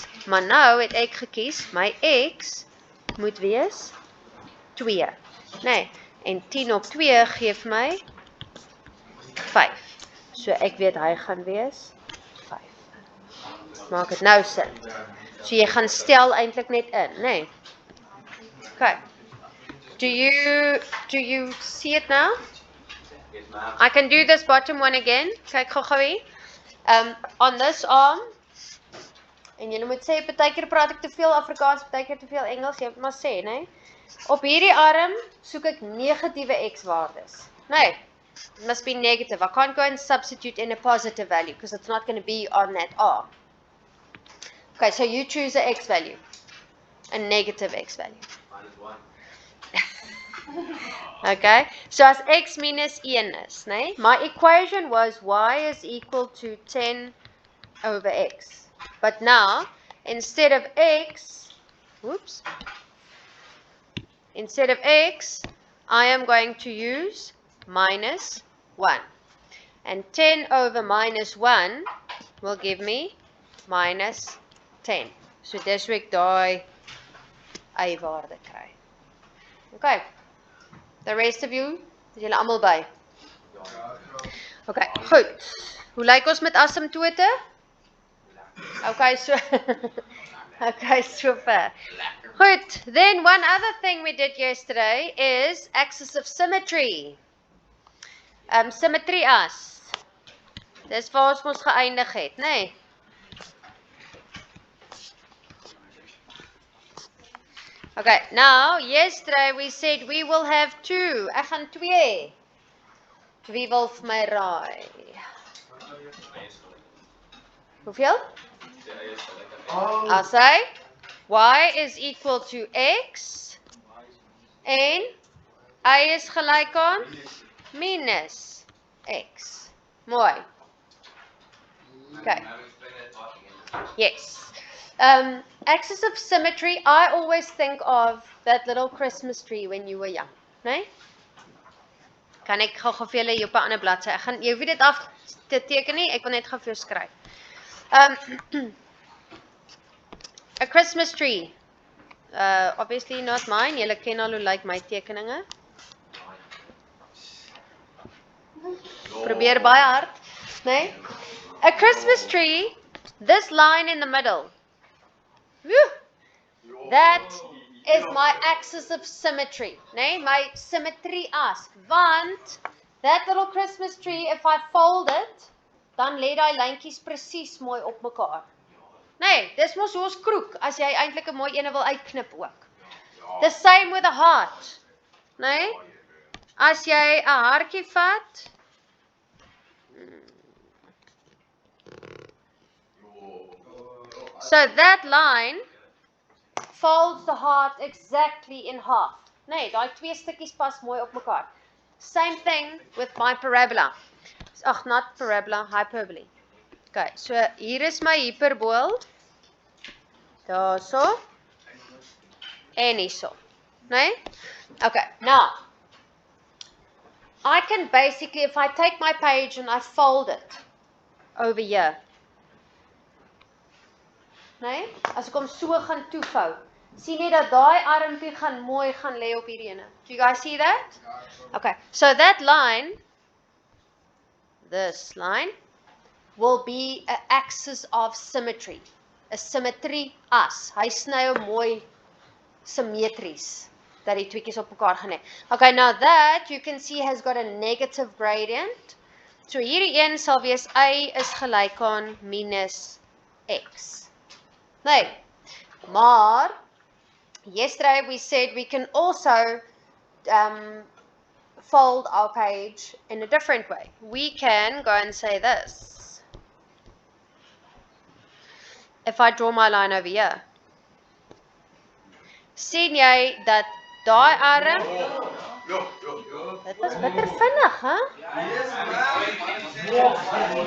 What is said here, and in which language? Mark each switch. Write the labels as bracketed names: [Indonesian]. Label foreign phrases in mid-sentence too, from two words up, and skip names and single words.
[Afrikaans] Maar nou het ek gekies my x moet wees 2. Nee, en 10 op 2 gee vir my 5. So ek weet hy gaan wees 5. Maak dit nou sin. So jy gaan stel eintlik net in, nee. [English] Okay. Do you see it now? Yes, ma'am. I can do this bottom one again. [Afrikaans] Kyk gou-gou hier. [English] On this arm. [Afrikaans] En julle moet sê partykeer praat ek te veel Afrikaans, partykeer te veel Engels, jy moet maar sê, né? Op hierdie arm soek ek negatiewe x-waardes. Nee. [English] It must be negative. I can't go and substitute in a positive value because it's not going to be on that arm. Okay, so you choose a x value. A negative x value. -1. Okay, so [Afrikaans] as x minus 1 is, né? [English] My equation was y is equal to 10 over x. But now, instead of x, I am going to use minus 1. And 10 over minus 1 will give me minus 10. [Afrikaans] So dis hoe ek daai y-waarde kry. [English] Okay. The rest of you, [Afrikaans] is julle almal by? Okay, goed. Hoe lyk ons met asymptote? [English] Okay, so okay, super. [Afrikaans] Goed. [English] Then one other thing we did yesterday is axis of symmetry. [Afrikaans] Symmetry as. Dis waar ons mos geëindig het, né? Nee? [English] Okay, now, yesterday we said we will have 2. [Afrikaans] Ek gaan 2. Wie wil vir my raai? Hoeveel? [English] I'll say y is equal to x [Afrikaans] en y is gelyk aan minus x. Mooi. [English] Okay. Yes. Axis of symmetry, I always think of that little Christmas tree when you were young, [Afrikaans] né? Kan ek gou vir julle op 'n ander bladsy. Ek gaan jy hoef dit af te teken nie, ek wil net gou vir jou skryf. [English] A Christmas tree. Obviously not mine. [Afrikaans] Julle ken al hoe lyk my tekeninge. Probeer baie hard, né? [English] A Christmas tree, this line in the middle. Whew. That is my axis of symmetry, né? [Afrikaans] My symmetry as. Want [English] that little Christmas tree, if I fold it, [Afrikaans] dan lê daai lyntjies presies mooi op mekaar. Nee, dis mos hoe ons kroek as jy eintlik 'n mooi ene wil uitknip ook. [English] The same with a heart. [Afrikaans] Nee? As jy 'n hartjie vat, [English] so that line folds the heart exactly in half. [Afrikaans] Nee, daai twee stukkies pas mooi op mekaar. [English] Same thing with my parabola. Ag, not parabola, hyperbole. [Afrikaans] Okay, so hier is my hyperbool. Daarso. En hierso. Nee? [English] Okay, now I can basically, if I take my page and I fold it over here. [Afrikaans] Nee? As ek hom so gaan toevou. Sien jy dat daai armpie gaan mooi gaan lê op hierdie ene. [English] Do you guys see that? Okay, so that line, this line, will be an axis of symmetry. [Afrikaans] A symmetry as. Hy sny hom mooi symmetries. Dat die tweekies op mekaar gaan hê. [English] Okay, now that you can see has got a negative gradient. [Afrikaans] So hierdie een sal wees y is gelyk aan minus x. Nee, maar [English] yesterday we said we can also fold our page in a different way. We can go and say this. If I draw my line over here. [Afrikaans] Sien jy dat daai arm, dit was bitter vinnig, hè?